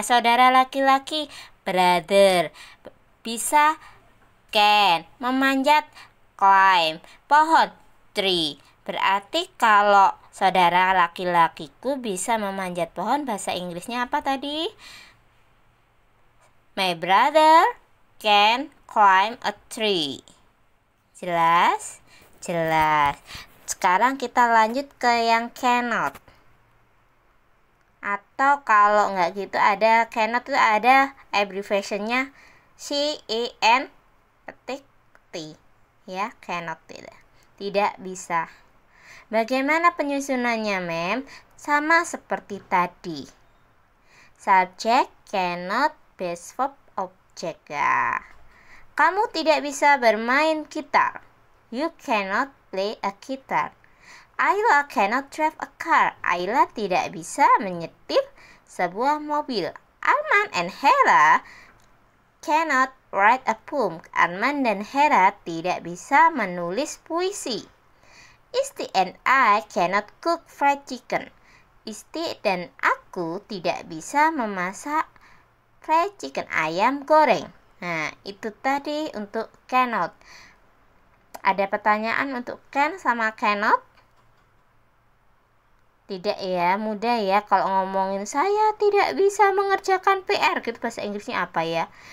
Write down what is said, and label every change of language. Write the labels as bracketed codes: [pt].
[id] Saudara laki-laki, brother. Bisa can. Memanjat climb. Pohon, tree. Berarti kalau saudara laki-lakiku bisa memanjat pohon, bahasa Inggrisnya apa tadi? [en] My brother can climb a tree. [id] Jelas? Jelas. Sekarang kita lanjut ke yang cannot. Atau kalau nggak gitu ada cannot itu ada abbreviationnya CAN petik T. Ya, cannot tidak bisa. Bagaimana penyusunannya, Mem? Sama seperti tadi. Subjek, cannot, base verb, object ya. Kamu tidak bisa bermain gitar. [en] You cannot play a guitar. Ayla cannot drive a car. [id] Ayla tidak bisa menyetir sebuah mobil. [en] Arman and Hera cannot write a poem. [id] Arman dan Hera tidak bisa menulis puisi. [en] Isti and I cannot cook fried chicken. [id] Isti dan aku tidak bisa memasak fried chicken, ayam goreng. Nah, itu tadi untuk cannot. Ada pertanyaan untuk can sama cannot? Tidak ya, mudah ya. Kalau ngomongin saya tidak bisa mengerjakan PR, gitu bahasa Inggrisnya apa ya?